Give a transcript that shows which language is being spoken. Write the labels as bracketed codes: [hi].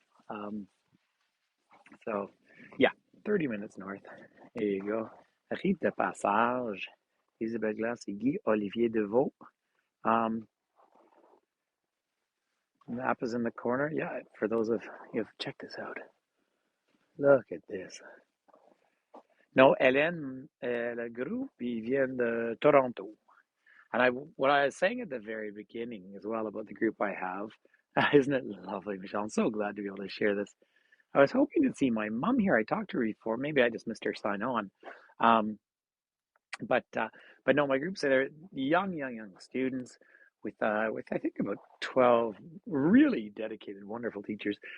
[en] Um, so, yeah, 30 minutes north. There you go. Rive de Passage, Isabelle Glace et Guy Olivier Deveau. Map is in the corner. Yeah, for those of you, check this out. Look at this. [fr] No, Hélène, le groupe, ils viennent de Toronto. [en] And what I was saying at the very beginning as well about the group I have, isn't it lovely, Michelle? I'm so glad to be able to share this. I was hoping to see my mom here. I talked to her before. Maybe I just missed her sign on. Um, but no, my group say they're young students with I think about 12 really dedicated, wonderful teachers.